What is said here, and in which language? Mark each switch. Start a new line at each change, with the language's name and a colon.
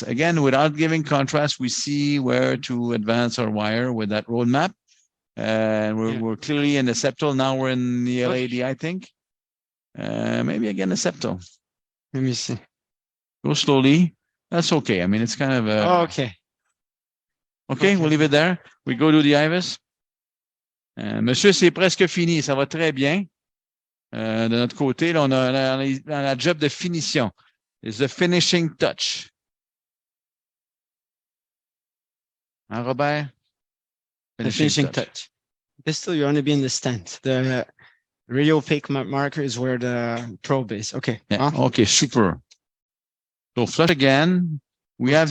English: Again, without giving contrast, we see where to advance our wire with that roadmap. And we're clearly in the septal. Now we're in the LAD, I think. Maybe again, a septal. Let me see. Go slowly. That's okay. I mean, it's kind of okay. Okay, we'll leave it there. We go to the IVUS.
French: Monsieur, c'est presque fini. Ça va très bien. De notre côté, là, on a la job de finition.
English: It's the finishing touch.
French: Hein, Robert?
English: The finishing touch. This still, you're going to be in the stent. The radiopaque marker is where the probe is. Okay. Yeah. Okay, super. So flush again. We have